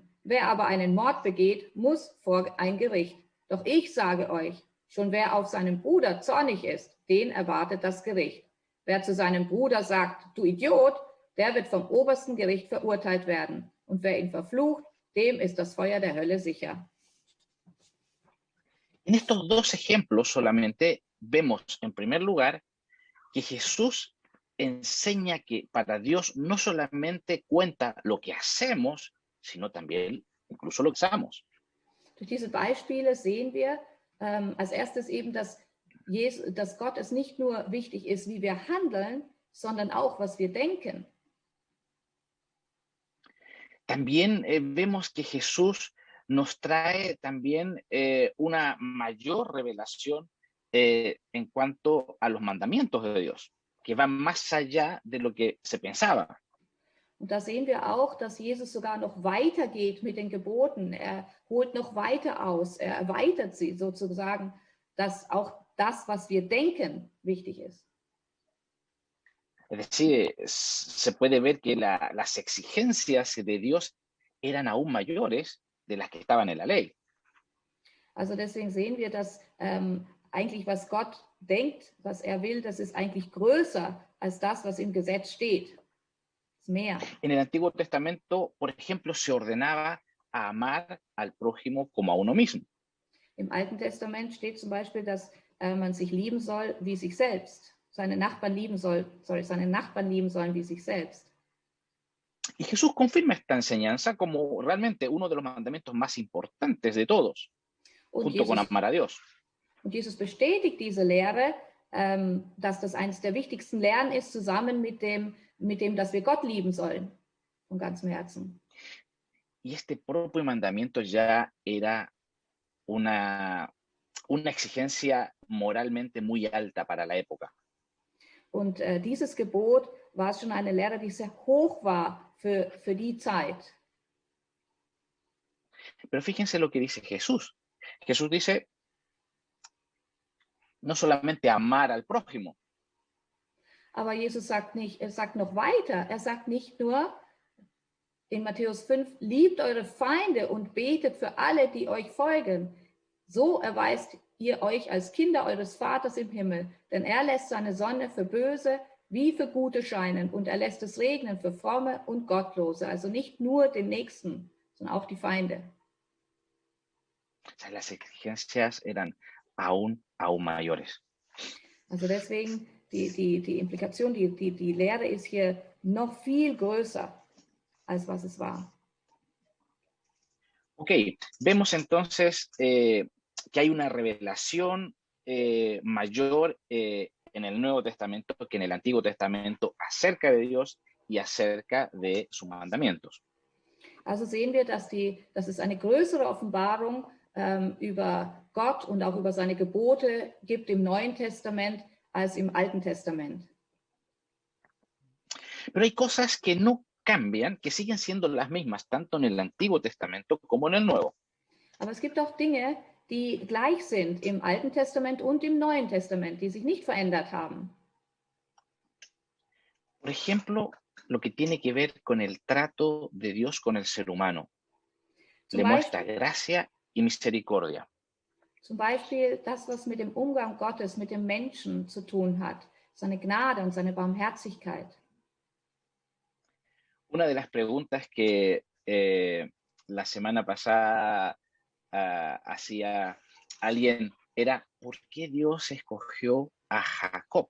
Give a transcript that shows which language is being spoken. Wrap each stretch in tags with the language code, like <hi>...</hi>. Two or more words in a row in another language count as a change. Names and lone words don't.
<de>Wer aber einen Mord begeht, muss vor ein Gericht. Doch ich sage euch, schon wer auf seinen Bruder zornig ist, den erwartet das Gericht. Wer zu seinem Bruder sagt, du Idiot, der wird vom obersten Gericht verurteilt werden. Und wer ihn verflucht, dem ist das Feuer der Hölle sicher.</de> <es>En estos dos ejemplos solamente vemos, en primer lugar, que Jesús enseña que para Dios no solamente cuenta lo que hacemos, sino también incluso lo que usamos.</es> <de>Durch diese Beispiele sehen wir als erstes eben, dass Gott es nicht nur wichtig ist, wie wir handeln, sondern auch, was wir denken.</de> <es>También vemos que Jesús nos trae también una mayor revelación en cuanto a los mandamientos de Dios, que van más allá de lo que se pensaba.</es> <de>Und da sehen wir auch, dass Jesus sogar noch weiter geht mit den Geboten. Er holt noch weiter aus, er erweitert sie sozusagen, dass auch das, was wir denken, wichtig ist.</de> <es>Es decir, se puede ver que las exigencias de Dios eran aún mayores de las que estaban en la ley.</es> <de>Also deswegen sehen wir, dass eigentlich was Gott denkt, was er will, das ist eigentlich größer als das, was im Gesetz steht. Mehr.</de> <es>En el Antiguo Testamento, por ejemplo, se ordenaba a amar al prójimo como a uno mismo.</es> <de>Im Alten Testament steht zum Beispiel, dass man sich lieben soll wie sich selbst. Seine Nachbarn lieben sollen wie sich selbst.</de> <es>Y Jesús confirma esta enseñanza como realmente uno de los mandamientos más importantes de todos, junto con amar a Dios.</es> <de>Und Jesus bestätigt diese Lehre, dass das eines der wichtigsten Lehren ist, zusammen mit dem, dass wir Gott lieben sollen, von ganzem Herzen.</de> <es>Y este propio mandamiento ya era una exigencia moralmente muy alta para la época.</es> <de>Und dieses Gebot war schon eine Lehre, die sehr hoch war für die Zeit.</de> <es>Pero fíjense lo que dice Jesús. Jesús dice, no solamente amar al prójimo.</es> <de>Aber Jesus sagt noch weiter. Er sagt nicht nur in Matthäus 5, liebt eure Feinde und betet für alle, die euch folgen. So erweist ihr euch als Kinder eures Vaters im Himmel, denn er lässt seine Sonne für Böse wie für Gute scheinen und er lässt es regnen für Fromme und Gottlose. Also nicht nur den Nächsten, sondern auch die Feinde.</de> <es>O sea, las exigencias eran aún mayores.</es> <de>Also deswegen die Implikation, die Lehre ist hier noch viel größer, als was es war.</de> <es>Ok, vemos entonces que hay una revelación mayor en el Nuevo Testamento que en el Antiguo Testamento acerca de Dios y acerca de sus mandamientos.</es> <de>Also sehen wir, dass es eine größere Offenbarung über Gott und auch über seine Gebote gibt im Neuen Testament als im Alten Testament.</de> <es>Pero hay cosas que no cambian, que siguen siendo las mismas, tanto en el Antiguo Testamento como en el Nuevo.</es> <de>Aber es gibt auch Dinge, die gleich sind im Alten Testament und im Neuen Testament, die sich nicht verändert haben.</de> <es>Por ejemplo, lo que tiene que ver con el trato de Dios con el ser humano. Le muestra gracia y misericordia.</es> <de>Zum Beispiel das, was mit dem Umgang Gottes mit dem Menschen zu tun hat, seine Gnade und seine Barmherzigkeit.</de> <es>Una de las preguntas que la semana pasada hacía alguien, era ¿por qué Dios escogió a Jacob?</es>